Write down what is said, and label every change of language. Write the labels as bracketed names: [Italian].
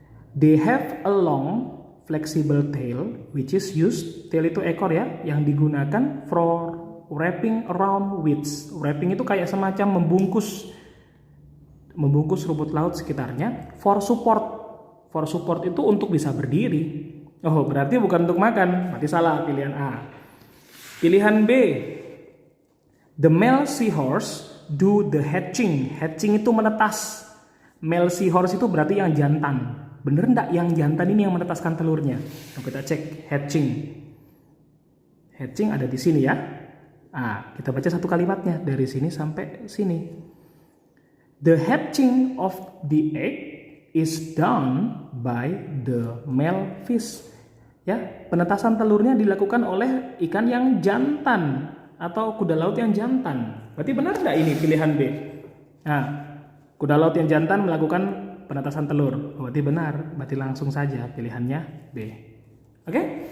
[English] They have a long, flexible tail, which is used, tail [Indonesian] itu ekor ya, yang digunakan [English] for wrapping around weeds. [Indonesian] Wrapping itu kayak semacam membungkus rumput laut sekitarnya. For support itu untuk bisa berdiri. Oh, berarti bukan untuk makan, berarti salah pilihan A. [English] Pilihan B, the male seahorse do the hatching. [Indonesian] Hatching itu menetas. Male seahorse itu berarti yang jantan. Bener enggak yang jantan ini yang menetaskan telurnya? Nah, kita cek hatching. Hatching ada di sini ya. Kita baca satu kalimatnya dari sini sampai sini. [English] The hatching of the egg is done by the male fish. [Indonesian] Ya, penetasan telurnya dilakukan oleh ikan yang jantan atau kuda laut yang jantan. Berarti benar enggak ini pilihan B? Nah, kuda laut yang jantan melakukan penetasan telur. Berarti benar, berarti langsung saja pilihannya B. Oke?